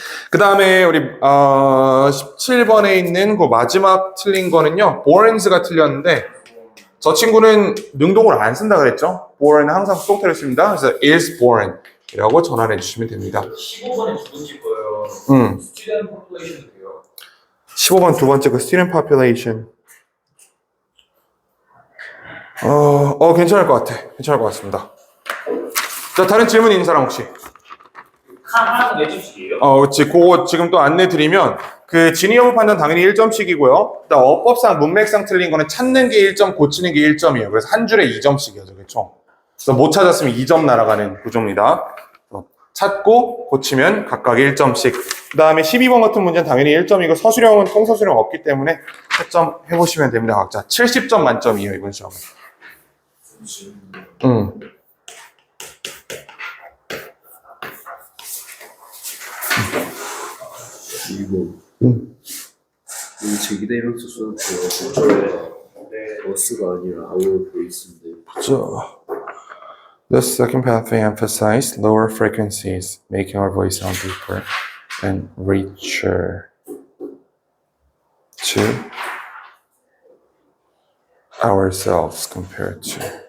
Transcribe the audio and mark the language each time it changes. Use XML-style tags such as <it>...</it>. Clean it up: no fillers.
<ko>그 다음에 우리 17번에 있는 그 마지막 틀린 거는요. borns가 틀렸는데 저 친구는 능동을 안 쓴다 그랬죠? born은 항상 수동태를 씁니다. 그래서 is born 이라고 전환해 주시면 됩니다. 15번에 두 번째 거예요. student population 돼요. 15번 두 번째 그 student population. 괜찮을 것 같아. 괜찮을 것 같습니다. 자, 다른 질문 있는 사람 혹시? 하나가 몇 점씩이에요? 그렇지. 그거 지금 또 안내 드리면 그 진위 여부 판단 당연히 1점씩이고요. 일단 어법상 문맥상 틀린 거는 찾는 게 1점, 고치는 게 1점이에요. 그래서 한 줄에 2점씩이에요, 저게 총. 그래서 못 찾았으면 2점 날아가는 구조입니다. 찾고 고치면 각각 1점씩. 그 다음에 12번 같은 문제는 당연히 1점이고 서술형은 통서술형 없기 때문에 채점 해보시면 됩니다. 각자 70점 만점이에요, 이번 시험은. 그리고 이 제기대명사 써놓고요. 버스가 아니라 our voice인데. 그렇죠.</ko> <en>The second pathway emphasized lower frequencies, making our voice sound deeper and richer to ourselves compared to.</en>